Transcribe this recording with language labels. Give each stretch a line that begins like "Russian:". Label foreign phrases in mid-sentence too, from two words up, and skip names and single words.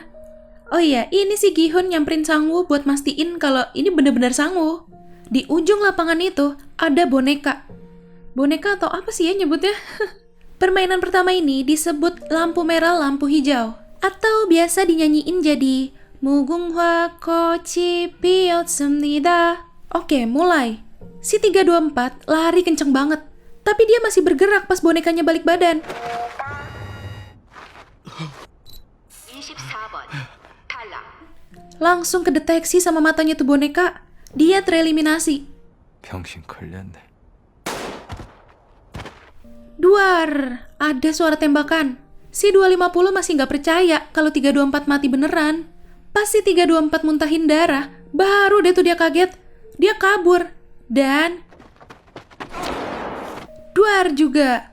Indonesian: Oh iya, ini si Gi-hun nyamperin Sangwoo buat mastiin kalau ini bener-bener Sangwoo. Di ujung lapangan itu ada boneka. Boneka atau apa sih ya nyebutnya? Permainan pertama ini disebut lampu merah lampu hijau. Atau biasa dinyanyiin jadi
Korean: 무궁화 꽃이 피었습니다.
Indonesian: Oke, mulai. Si 324 lari kenceng banget. Tapi dia masih bergerak pas bonekanya balik badan.
Korean: 24번 탈락.
Indonesian: Langsung kedeteksi sama matanya tuh boneka. Dia tereliminasi.
Korean: 병신 걸렸네.
Indonesian: Duar, ada suara tembakan. Si 250 masih nggak percaya kalau 324 mati beneran. Pas si 324 muntahin darah, baru deh tuh dia kaget. Dia kabur. Dan duar juga.